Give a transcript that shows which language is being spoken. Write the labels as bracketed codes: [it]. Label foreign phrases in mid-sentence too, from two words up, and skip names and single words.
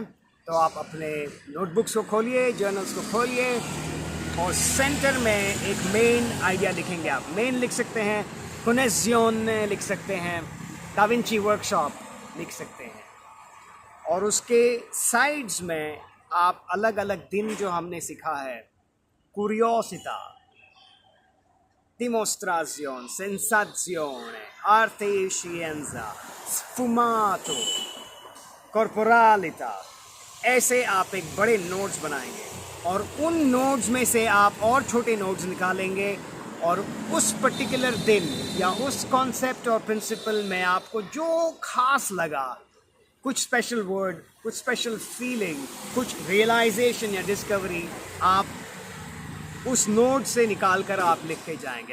[hi] तो आप अपने नोटबुक्स को खोलिए, जर्नल्स को खोलिए और सेंटर में एक [en] main idea [hi] लिखेंगे. आप मेन लिख सकते हैं, कनेक्शन लिख सकते हैं, दा विंची वर्कशॉप लिख सकते हैं. और उसके साइड्स में आप अलग अलग दिन जो हमने सीखा है, क्यूरियोसिटा, [it] dimostrazione, sensazione, arte e scienza, sfumato, corporalità, [hi] ऐसे आप एक बड़े नोट्स बनाएंगे और उन नोट्स में से आप और छोटे नोट्स निकालेंगे और उस पर्टिकुलर दिन या उस कॉन्सेप्ट और प्रिंसिपल में आपको जो खास लगा, कुछ [en] special word, [hi] कुछ [en] special feeling, [hi] कुछ रियलाइजेशन या डिस्कवरी, आप उस नोट से निकाल कर आप लिख के जाएंगे.